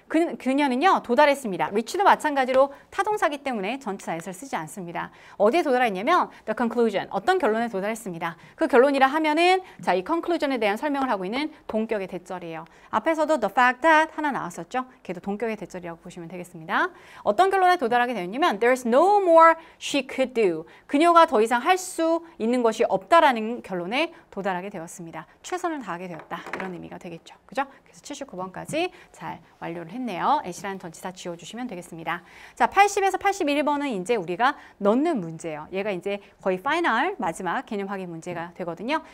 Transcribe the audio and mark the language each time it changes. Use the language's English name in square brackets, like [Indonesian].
[Korean] 그녀는요 도달했습니다. reach도 마찬가지로 타동사기 때문에 전치사 s를 쓰지 않습니다. 어디에 도달했냐면 the conclusion. 어떤 결론에 도달했습니다. 그 결론이라 하면은 자, 이 conclusion에 대한 설명을 하고 있는 동격의 대절이에요. 앞에서도 the fact that 하나 나왔었죠. 걔도 동격의 대절이라고 보시면 되겠습니다. 어떤 결론에 도달하게 되었냐면 [English] there's no more she could do. [Korean] 그녀가 더 이상 할 수 있는 것이 없다라는 결론에 도달하게 되었습니다. 최선을 다하게 되었다. 이런 의미가 되겠죠. 그죠? 그래서 79번까지 잘 완료를 했네요. at라는 전치사 지워주시면 되겠습니다. 자, 80에서 81번은 이제 우리가 넣는 문제예요. 얘가 이제 거의 파이널 마지막 개념 확인 문제가 되거든요.